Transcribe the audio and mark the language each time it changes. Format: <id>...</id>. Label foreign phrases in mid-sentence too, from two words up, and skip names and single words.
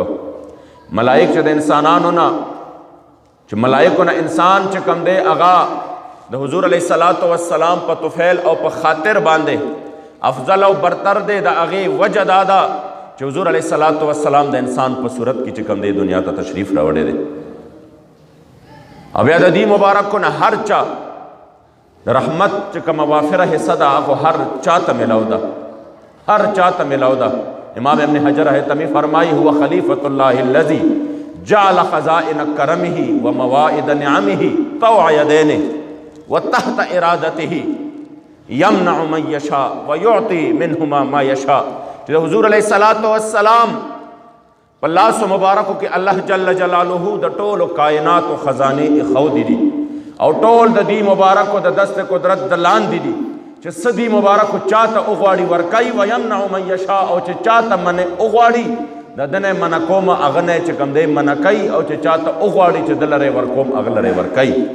<ps>ملائک چې د انسانانو نه چې ملائکو نه انسان چې کوم دی هغه د حضور</ps> <ar>علیه الصلاۃ والسلام</ar> <ps>په طفیل او په خاطر باندې افضل او برتر دی د هغې وجه دا ده چې حضور</ps> <ar>علیه الصلاۃ والسلام</ar> <ps>د انسان په صورت کې چې کوم دی دنیا ته تشریف راوړی دی. او بیا د دې مبارکو نه هر چا د رحمت چې کومه وافره حصه ده هغه هر چا ته ملو ده هر چا ته ملو ده.</ps> <ar>امام ابن حجر حتمی فرمائی هو خلیفۃ اللہ الذی جعل خزائن کرمه و موائد نعمه طوع یدینه و تحت ارادته یمنع من یشاء و یعطی منهما ما یشاء.</ar> <ps>حضور</ps> <ar>علیہ الصلاۃ والسلام</ar> <ps>په لاس مبارکو کې الله</ps> <ar>جل جلاله</ar> <ps>د ټولو کائناتو خزانې ایښودې دي او ټول د دې مبارکو د دست قدرت د لاندې دي چې څه دې مبارکو چاته وغواړي ورکوي</ps> <ar>و یمنع من یشاء</ar> <ps>او چې چاته منع وغواړي د ده نه منع کوم هغه نه چې کوم دی منع کوي او چې چاته وغواړي چې د لرې ورکوم هغه لرې ورکوي.</ps>